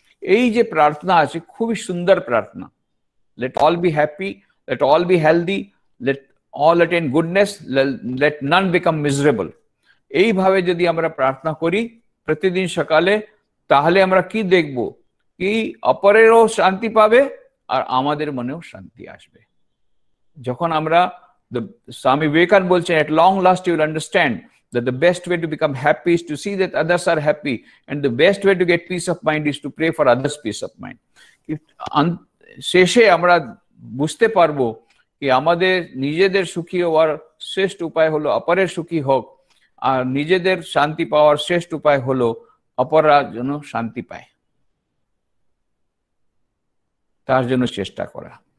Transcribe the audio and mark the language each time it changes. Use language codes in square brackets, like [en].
[bn] এই যে প্রার্থনা আছে খুবই সুন্দর প্রার্থনা, [en] Let all be happy, let all be healthy, let all attain goodness, let none become miserable. [bn] এইভাবে যদি আমরা প্রার্থনা করি প্রতিদিন সকালে, তাহলে আমরা কি দেখব, কি অপরেরও শান্তি পাবে আর আমাদের মনেও শান্তি আসবে। যখন আমরা, স্বামী বিবেকানন্দ বলছেন, [en] at long last you will understand that the best way to become happy is to see that others are happy, and the best way to get peace of mind is to pray for others peace of mind. [bn] শেষে আমরা বুঝতে পারবো কি আমাদের নিজেদের সুখী হওয়ার শ্রেষ্ঠ উপায় হলো অপরের সুখী হোক, আর নিজেদের শান্তি পাওয়ার শ্রেষ্ঠ উপায় হলো অপররা যেন শান্তি পায়, তার জন্য চেষ্টা করা।